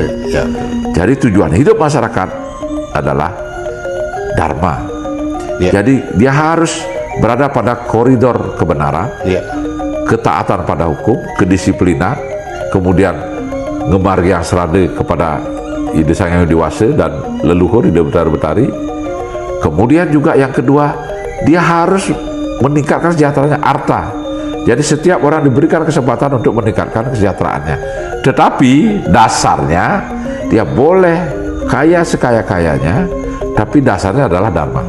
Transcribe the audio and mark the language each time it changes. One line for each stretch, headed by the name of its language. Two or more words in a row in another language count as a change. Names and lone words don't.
Indonesian: Jadi tujuan hidup masyarakat adalah dharma. Jadi dia harus berada pada koridor kebenaran, ketaatan pada hukum, kedisiplinan, kemudian
Balinese: ngemargiang serade
Indonesian: kepada ide sang yang dewasa dan leluhur ide betari-betari. Kemudian juga yang kedua, dia harus meningkatkan sejahteranya, arta. Jadi setiap orang diberikan kesempatan untuk meningkatkan kesejahteraannya. Tetapi dasarnya dia boleh kaya sekaya-kayanya, tapi dasarnya adalah dharma.